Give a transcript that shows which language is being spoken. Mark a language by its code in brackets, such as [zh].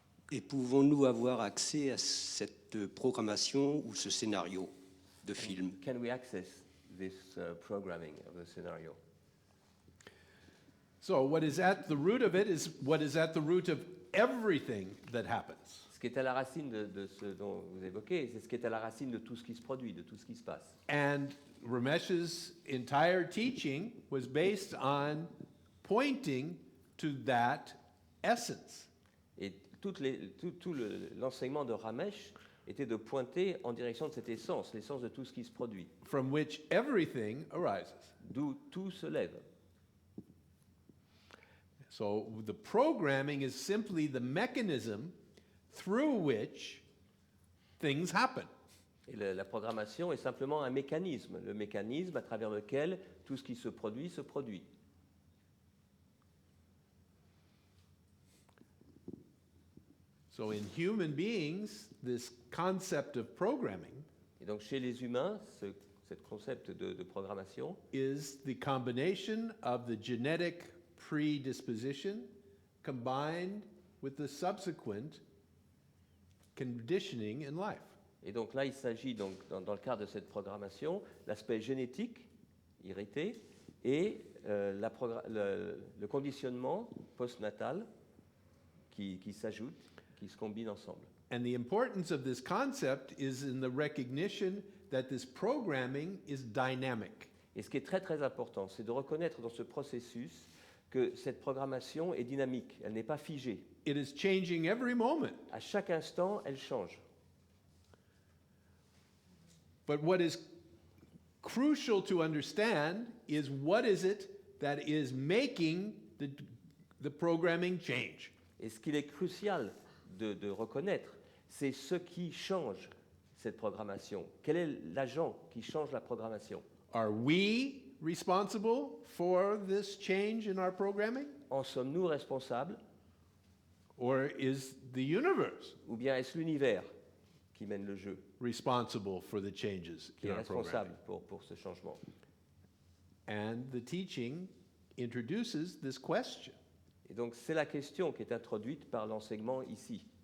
[fr] Et pouvons-nous avoir accès à cette programmation ou ce scénario de film? [en] Can we access this programming of the scenario? So what is at the root of it is what is at the root of everything that happens. [fr] Ce qui est à la racine de ce dont vous évoquez, c'est ce qui est à la racine de tout ce qui se produit, de tout ce qui se passe. [en] And Ramesh's entire teaching was based on pointing to that essence. [fr] Et tout l'enseignement de Ramesh était de pointer en direction de cette essence, l'essence de tout ce qui se produit, [en] From which everything arises. [fr] d'où tout se lève. [en] So the programming is simply the mechanism through which things happen. [fr] Et la programmation est simplement un mécanisme, le mécanisme à travers lequel tout ce qui se produit se produit. [en] So in human beings, this concept of programming [fr] Et donc chez les humains, ce concept de programmation [en] is the combination of the genetic predisposition combined with the subsequent conditioning in life. [fr] Et donc là, il s'agit donc dans le cadre de cette programmation, l'aspect génétique irrité et le conditionnement postnatal qui s'ajoute, qui se combinent ensemble. [en] And the importance of this concept is in the recognition that this programming is dynamic. [fr] Et ce qui est très très important, c'est de reconnaître dans ce processus que cette programmation est dynamique, elle n'est pas figée. [en] It is changing every moment. [fr] À chaque instant, elle change. [en] But what is crucial to understand is what is it that is making the programming change. [fr] Et ce qu'il est crucial de reconnaître, c'est ce qui change cette programmation. Quel est l'agent qui change la programmation? [en] Are we responsible for this change in our programming? [fr] En sommes-nous responsables [en] Or is the universe? [fr] ou bien est-ce l'univers qui mène le jeu, [en] responsible for the changes [fr] qui [en] in our [fr] responsable [en] programming. [fr] pour ce changement. [en] And the teaching introduces this question. [fr] Et donc c'est la question qui est introduite par l'enseignement ici.